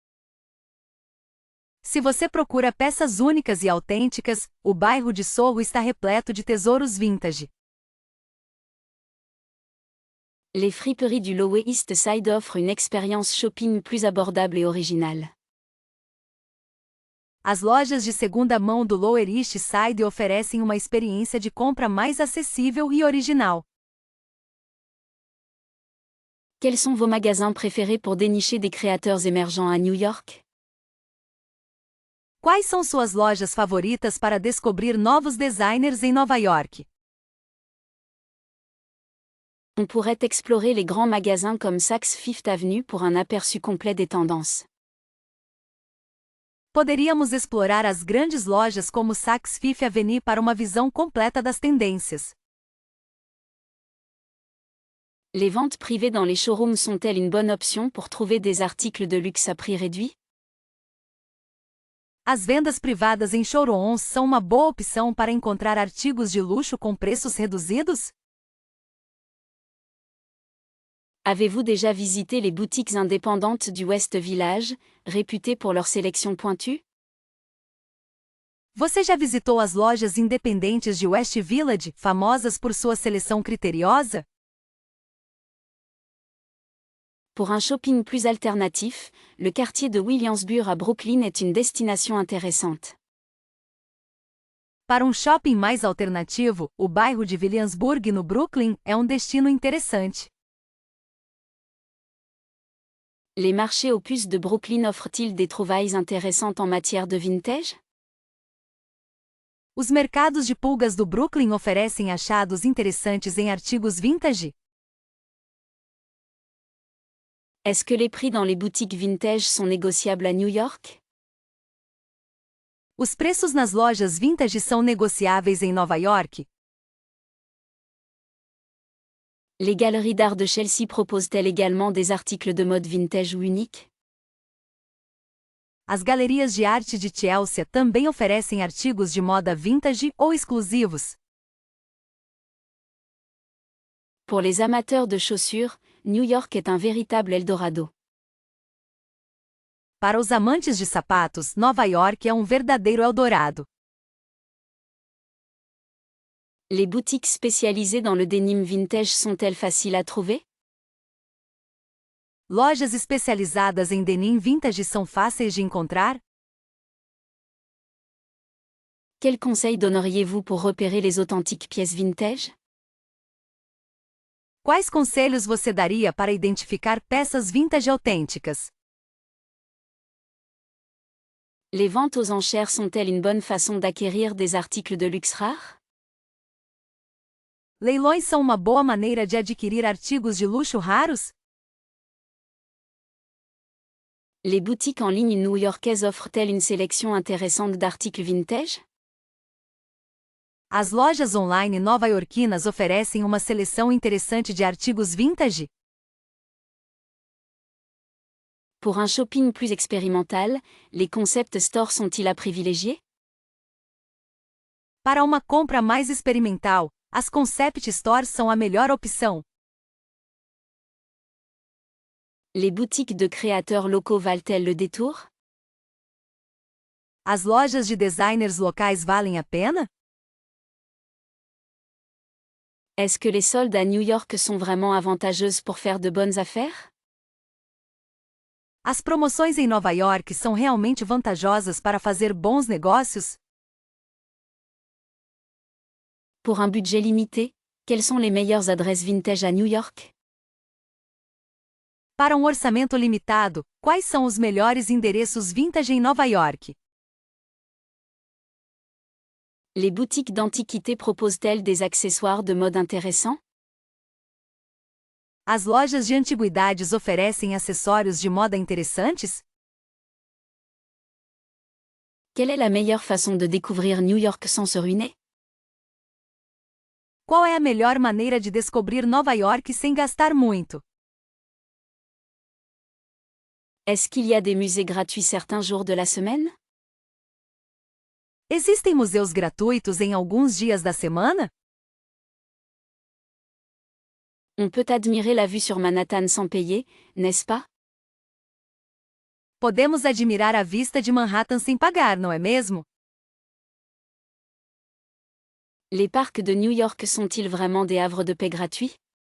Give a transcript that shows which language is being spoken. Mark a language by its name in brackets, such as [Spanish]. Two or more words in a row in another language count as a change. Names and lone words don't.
[Portuguese] Se você procura peças únicas e autênticas, o bairro de Soho está repleto de tesouros vintage. [French] Les friperies du Lower East Side offrent une expérience shopping plus abordable et originale. [Portuguese] As lojas de segunda mão do Lower East Side oferecem uma experiência de compra mais acessível e original. [French] Quels sont vos magasins préférés pour dénicher des créateurs émergents à New York? [Portuguese] Quais são suas lojas favoritas para descobrir novos designers em Nova York? [French] On pourrait explorer les grands magasins comme Saks Fifth Avenue pour un aperçu complet des tendances. [Portuguese] Poderíamos explorar as grandes lojas como Saks Fifth Avenue para uma visão completa das tendências. [French] Les ventes privées dans les showrooms sont-elles une bonne option pour trouver des articles de luxe à prix réduit? [Portuguese] As vendas privadas em showrooms são uma boa opção para encontrar artigos de luxo com preços reduzidos? [French] Avez-vous déjà visité les boutiques indépendantes du West Village, réputées pour leur sélection pointue? [Portuguese] Você já visitou as lojas independentes de West Village, famosas por sua seleção criteriosa? [French] Pour un shopping plus alternatif, le quartier de Williamsburg à Brooklyn est une destination intéressante. [Portuguese] Para um shopping mais alternativo, o bairro de Williamsburg no Brooklyn é um destino interessante. [French] Les marchés aux puces de Brooklyn offrent-ils des trouvailles intéressantes en matière de vintage? [Portuguese] Os mercados de pulgas do Brooklyn oferecem achados interessantes em artigos vintage? [French] Est-ce que les prix dans les boutiques vintage sont négociables à New York? [Portuguese] Os preços nas lojas vintage são negociáveis em Nova York? [French] Les galeries d'art de Chelsea proposent-elles également des articles de mode vintage ou uniques? [Portuguese] As galerias de arte de Chelsea também oferecem artigos de moda vintage ou exclusivos. [French] Pour les amateurs de chaussures, New York est un véritable Eldorado. [Portuguese] Para os amantes de sapatos, Nova York é um verdadeiro Eldorado. [French] Les boutiques spécialisées dans le denim vintage sont-elles faciles à trouver? [Portuguese] Lojas especializadas em denim vintage são fáceis de encontrar? [French] Quels conseils donneriez-vous pour repérer les authentiques pièces vintage? [Portuguese] Quais conselhos você daria para identificar peças vintage autênticas? [French] Les ventes aux enchères sont-elles une bonne façon d'acquérir des articles de luxe rares? [Portuguese] Leilões são uma boa maneira de adquirir artigos de luxo raros? [French] Les boutiques en ligne new-yorkaises offrent-elles une sélection intéressante d'articles vintage? [Portuguese] As lojas online nova-iorquinas oferecem uma seleção interessante de artigos vintage? [French] Pour un shopping plus expérimental, les [English] concept stores [French] sont-ils à privilégier? [Portuguese] Para uma compra mais experimental, as [English] concept stores [Portuguese] são a melhor opção. [French] Les boutiques de créateurs locaux valent-elles le détour? [Portuguese] As lojas de designers locais valem a pena? [French] Est-ce que les soldes à New York sont vraiment avantageuses pour faire de bonnes affaires? [Portuguese] As promoções em Nova York são realmente vantajosas para fazer bons negócios? [French] Pour un budget limité, quelles sont les meilleures adresses vintage à New York? [Portuguese] Para um orçamento limitado, quais são os melhores endereços vintage em Nova York? [French] Les boutiques d'antiquités proposent-elles des accessoires de mode intéressants? [Portuguese] As lojas de antiguidades oferecem acessórios de moda interessantes? [French] Quelle est la meilleure façon de découvrir New York sans se ruiner? [Portuguese] Qual é a melhor maneira de descobrir Nova York sem gastar muito? [French] Est-ce qu'il y a des musées gratuits certains jours de la semaine? [Portuguese] Existem museus gratuitos em alguns dias da semana? [French] On peut admirer la vue sur Manhattan sans payer, n'est-ce pas? [Portuguese] Podemos admirar a vista de Manhattan sem pagar, não é mesmo? [French] Les parcs de New York sont-ils vraiment des havres de paix gratuits?